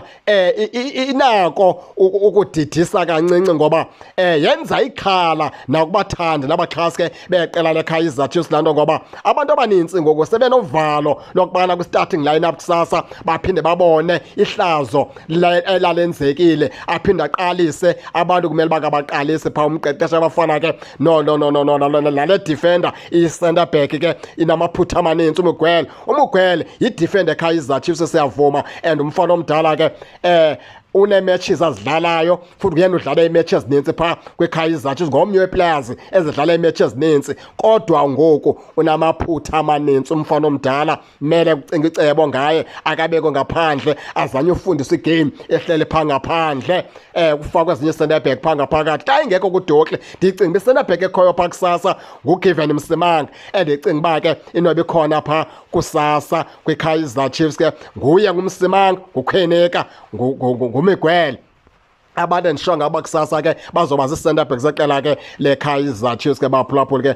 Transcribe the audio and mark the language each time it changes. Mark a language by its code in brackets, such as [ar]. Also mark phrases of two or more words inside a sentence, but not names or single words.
[xh] Inako ukudidisa kancinci ngoba yenza ikhala nakubathandi nabaxhasi ke beqela leKaizer Chiefs lanto, ngoba abantu abaninzi ngoku sebenovalo lokubana kwi- [en] starting lineup [xh] kusasa baphinde babone ihlazo elalenzekile, aphinde aqalise abantu kumele bakabaqalise phaa umqeqesha abafana ke nale defender i- [en] center back [xh] ke inamaphutha amaninzi. umugwele yi-defender eKaizer Chiefs siyavuma, and umfana omdala ke une-matches azidlalayo, futhi kuyena udlala ii-matches ezininzi phaa kwiKaizer Chiefs, ngomnye wee-players ezidlala ii-matches ezininzi, kodwa ngoku unamaphutha amanintsi umfana omdala. Mele kucinga icebo ngaye, akabekho ngaphandle, azanye ufundisa igame ehlele phaa ngaphandle, kufakwa ezinye i- [en] center back [xh] phaa ngaphakathi. Xa ingekho kuDotli, ndicinga uba i- [en] center back [xh] ekhoyo phaa kusasa nguGiven Msimanga, endicinga uba ke inoba ikhona phaa kusasa kwiKaizer Chiefs ke nguye nguMsimanga, nguKheneka, ngumigwele. Abantu endisho ngaba kusasa ke bazoba zii- [en] center back [xh] zeqela ke leKaizer Chiefs ke baphulaphuli ke.